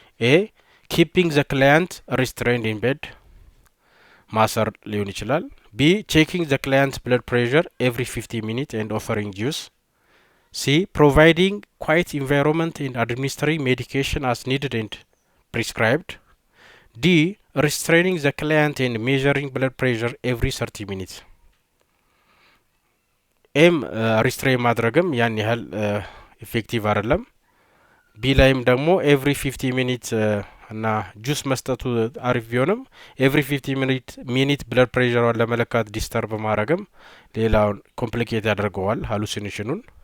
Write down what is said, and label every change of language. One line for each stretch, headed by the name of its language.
English: ኤ ኪፒንግ ዘ ክላይንት ሪስትሬንድ ኢን ቤድ
Amharic: ማሰር ሊሆን ይችላል።
English: ቢ ቼኪንግ ዘ ክላይንት ብለድ ፕሬሸር ኤቭሪ 50 ሚኒት ኤንድ ኦፈሪንግ ጁስ። ሲ ፕሮቫይዲንግ ኳይት ኢንቫይሮንመንት ኤንድ አድሚኒስትሪንግ ሜዲኬሽን አስ ኒድድ ኤንድ ፕሪስክራይብድ። D. Restraining the client and measuring blood pressure every 30 minutes. M.
Amharic: Restrain ማድረግም ያን ያህል ኢፌክቲቭ አይደለም። ቢ ላይም ደግሞ
English: every 50 minutes
Amharic: እና ጁስ መስጠቱ አሪፍ ቢሆንም
English: every 50 minute blood pressure
Amharic: ለመለካት ዲስተርብ ማድረግም ሌላውን ኮምፕሊኬት ያደርገዋል ሃሉሲኔሽኑን።